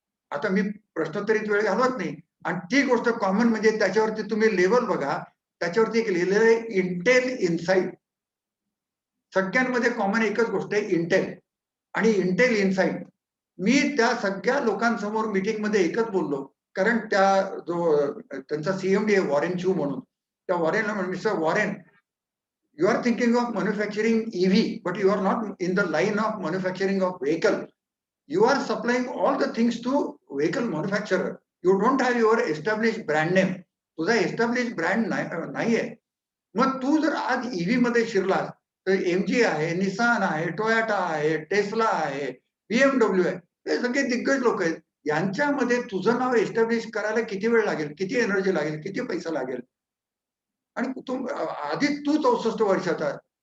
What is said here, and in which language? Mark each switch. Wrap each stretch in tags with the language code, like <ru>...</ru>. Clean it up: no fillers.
<mr>आता मी प्रश्नोत्तरीत वेळ घालवत नाही आणि ती गोष्ट कॉमन म्हणजे त्याच्यावरती तुम्ही लेबल बघा. त्याच्यावरती एक लिहिलेलं आहे इंटेल इनसाइड. सगळ्यांमध्ये कॉमन एकच गोष्ट आहे इंटेल आणि इंटेल इनसाइड. मी त्या सगळ्या लोकांसमोर मीटिंगमध्ये एकच बोललो. कारण त्या जो त्यांचा सीएमडी आहे वॉरेन चू म्हणून. त्या वॉरेनला म्हणलं,</mr> <en>"Mister Warren, you are thinking of manufacturing EV, but you are not in the line of manufacturing of vehicle. You are supplying all the things to vehicle manufacturer. You don't have your established brand name.</en> <mr>तुझा established brand नाहीये. मग तू जर आज EV मध्ये शिरलास तर MG आहे, Nissan आहे, Toyota आहे, Tesla आहे, BMW आहे. हे सगळे दिग्गज लोक आहेत. यांच्यामध्ये तुझं नाव एस्टॅब्लिश करायला किती वेळ लागेल, किती एनर्जी लागेल, किती पैसा लागेल आणि तू आधीच तू 64 वर्षाचा आहे.</mr>